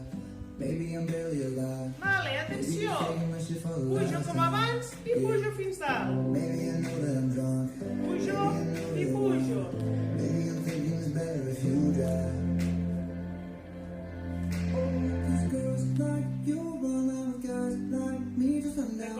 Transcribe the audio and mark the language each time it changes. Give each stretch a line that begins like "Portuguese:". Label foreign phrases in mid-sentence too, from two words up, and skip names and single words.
English: Maybe I'm barely alive.
Catalan: Vale, atenció. Pujo com abans i pujo fins dalt.
English: Maybe I know that I'm drunk.
Catalan: Pujo i pujo.
English: Maybe I'm thinking it's better if you drive. These girls like you run out with guys like me just run down.